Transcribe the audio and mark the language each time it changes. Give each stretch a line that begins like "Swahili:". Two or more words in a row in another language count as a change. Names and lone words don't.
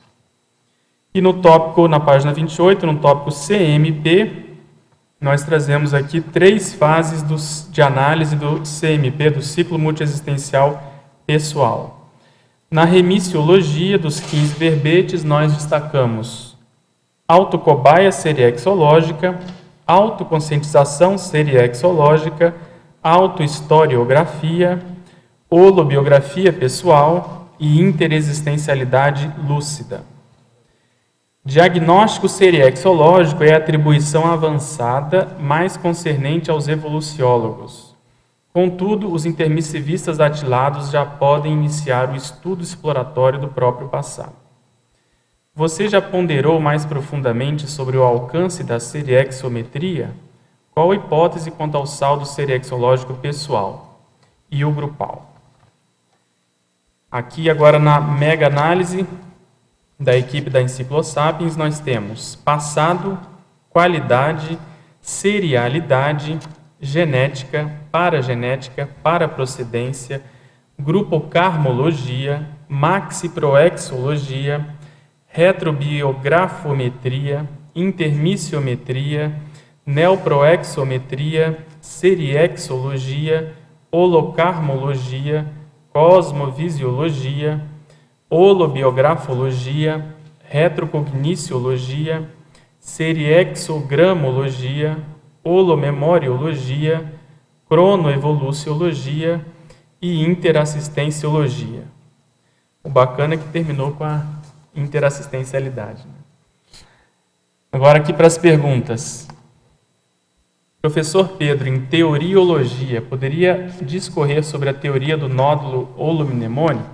Portuguese: E no tópico, na página 28, no tópico CMP, nós trazemos aqui 3 fases de análise do CMP, do ciclo multiexistencial pessoal. Na remissiologia dos 15 verbetes, nós destacamos autocobaia seriexológica, autoconscientização seriexológica, autohistoriografia, holobiografia pessoal e interexistencialidade lúcida. Diagnóstico seriexológico é a atribuição avançada mais concernente aos evoluciólogos. Contudo, os intermissivistas atilados já podem iniciar o estudo exploratório do próprio passado. Você já ponderou mais profundamente sobre o alcance da seriexometria? Qual a hipótese quanto ao saldo seriexológico pessoal e o grupal? Aqui agora na mega-análise da equipe da Enciclosapiens nós temos passado, qualidade, serialidade, genética, paraprocedência, grupocarmologia, maxiproexologia, retrobiografometria, intermissiometria, neoproexometria, seriexologia, holocarmologia, cosmovisiologia, holobiografologia, retrocogniciologia, seriexogramologia, holomemoriologia, cronoevoluciologia e interassistenciologia. O bacana é que terminou com a interassistencialidade. Agora aqui para as perguntas. Professor Pedro, em teoriologia, poderia discorrer sobre a teoria do nódulo holomnemônico?